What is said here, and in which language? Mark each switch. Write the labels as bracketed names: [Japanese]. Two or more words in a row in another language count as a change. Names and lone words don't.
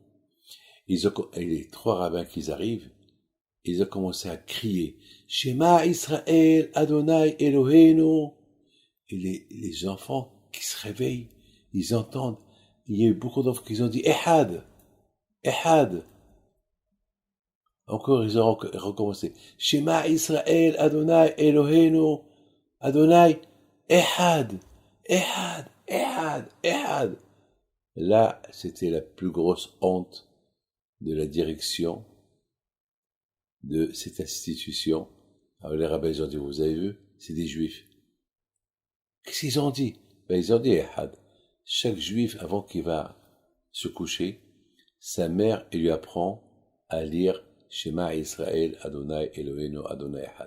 [French] Et les 3 rabbins qui arrivent, ils ont commencé à crier « [Hebrew] שמע ישראל יהוה אלהינו [French] » Et les enfants qui se réveillent, ils entendent. Il y a eu beaucoup d'enfants qui ont dit « [Hebrew] אחד אחד ». [French] Encore, ils ont recommencé « [Hebrew] שמע ישראל יהוה אלהינו יהוה אחד אחד אחד אחד, [French] Ehad, Ehad ». Là, c'était la plus grosse honte de la direction de cette institution. Alors les rabbins, ils ont dit, vous avez vu, c'est des juifs. Qu'est-ce qu'ils ont dit? Ils ont dit, Ehad. Chaque juif, avant qu'il va se coucher, sa mère, elle lui apprend à lire [Hebrew] שמע ישראל יהוה אלהינו יהוה אחד.